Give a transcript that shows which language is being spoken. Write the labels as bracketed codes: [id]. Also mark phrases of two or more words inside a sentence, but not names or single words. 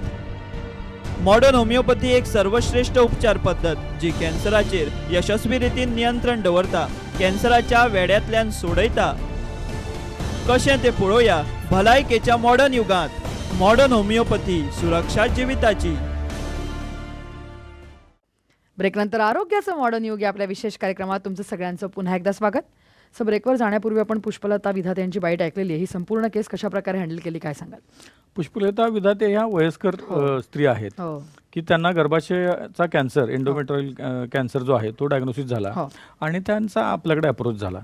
[kok] मॉडर्न होमिओपॅथी एक सर्वश्रेष्ठ उपचार पद्धत जी कॅन्सराचेर यशस्वी रितीन नियंत्रण दवरता, कॅन्सराच्या वेड्यांतल्यान सोडयता. कशें तें पळोवया भलायकेच्या मॉडर्न युगांत. मॉडर्न होमिओपॅथी, सुरक्षा जिविताची. [mr] ब्रेकनंतर आरोग्याचं मॉडर्न युग या आपल्या विशेष कार्यक्रमात तुमचं सगळ्यांचं पुन्हा एकदा स्वागत. सो ब्रेकवर जाण्यापूर्वी आपण पुष्पलता विधाते यांची बाईट ऐकलेली आहे. ही संपूर्ण केस कशा प्रकारे हँडल केली काय सांगाल? पुष्पलता विधाते ह्या वयस्कर स्त्री आहेत की त्यांना गर्भाशयाचा कॅन्सर, [en] endometrial cancer [mr] जो आहे तो डायग्नोसिस झाला आणि त्यांचा आपल्याकडे अप्रोच झाला.